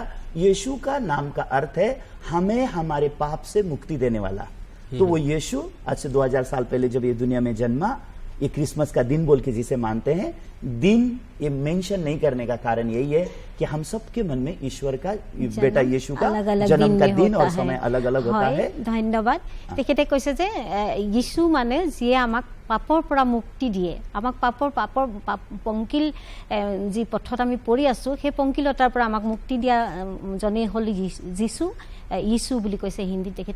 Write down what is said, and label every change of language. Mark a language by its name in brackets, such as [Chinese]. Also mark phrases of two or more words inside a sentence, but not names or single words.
[Hindi] यीशु का नाम का अर्थ है हमें हमारे पाप से मुक्ति देने वाला। तो वो यीशु आज से 2000 साल पहले जब ये दुनिया में जन्मा, ये क्रिसमस का दिन बोल के जिसे मानते हैं, दिन ये मेंशन नहीं करने का कारण यही है कि हम सबके मन में ईश्वर का बेटा यीशु का जन्म का दिन और समय अलग अलग होता है। [Assamese] ধন্যবাদ। তেখেতে কৈছে যে যীশু মানে যিয়ে আমাক পাপৰ পৰা মুক্তি দিয়ে, আমাক পাপৰ পংকিল যি পথত আমি পৰি আছো সেই পংকিলতাৰ পৰা আমাক মুক্তি দিয়া জনেই হ'ল যীশু বুলি কৈছে হিন্দীত তেখেতে।